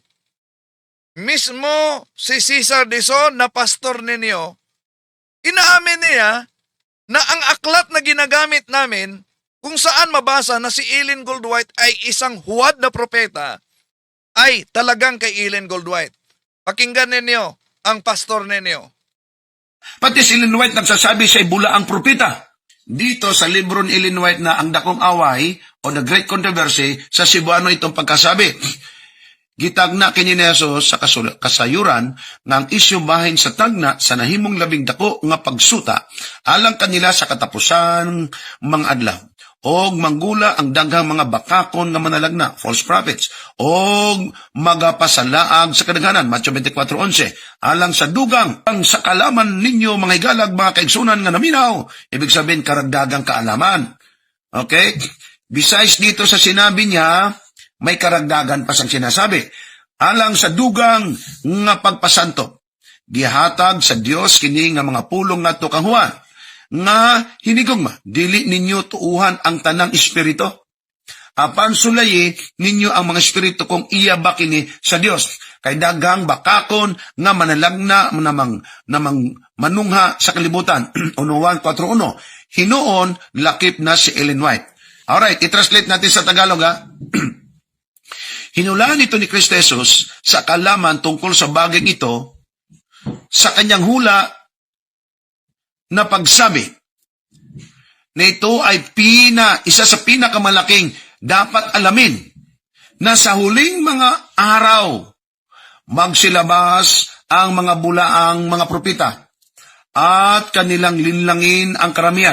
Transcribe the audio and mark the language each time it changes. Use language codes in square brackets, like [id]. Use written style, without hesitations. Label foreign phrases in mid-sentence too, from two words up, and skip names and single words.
[tl] Mismo si Cesar Dizon na pastor ninyo, inaamin niya na ang aklat na ginagamit namin kung saan mabasa na si Ellen Goldwhite ay isang huwad na propeta, ay talagang kay Ellen Goldwhite. Pakinggan ninyo ang pastor ninyo. Pati si Ellen White nagsasabi siya bula ang propeta. Dito sa libro ni Ellen White na Ang Dakong Away o The Great Controversy, sa Cebuano itong pagkasabi. [ceb] Gitagna kini ni Jesus sa kasayuran nga ang isyu bahin sa tagna sa nahimong labing dako nga pagsuta alang kanila sa katapusan mga adlaw. Og manggula ang daghang mga bakakon nga manalagna, [en] false prophets, [ceb] og magapasalaag sa kadaghanan, Matthew 24:11, alang sa dugang ang sa kalaman ninyo mga higalag, mga kaigsunan nga naminaw, [tl] ibig sabihin karagdagang kaalaman. Okay? Besides dito sa sinabi niya, may karagdagan pa sang sinasabi, [ceb] alang sa dugang nga pagpasanto, gihatag sa Dios kini nga mga pulong ngadto kang Juan, nga hinigugma, dili ninyo tuuhan ang tanang espiritu. Apan sulayi ninyo ang mga espiritu kung iya ba kini sa Dios. Kay daghang bakakon nga manalagna namang manungha sa kalibutan. Uno 1:4-1. Hinuon lakip na si Ellen White. [tl] Alright, i-translate natin sa Tagalog ha. Hinulaan ito ni Kristo Jesus sa kaalaman tungkol sa bagay ito sa kanyang hula na pagsabi na ito ay isa sa pinakamalaking dapat alamin na sa huling mga araw magsilabas ang mga bulaang mga propeta at kanilang linlangin ang karamihan.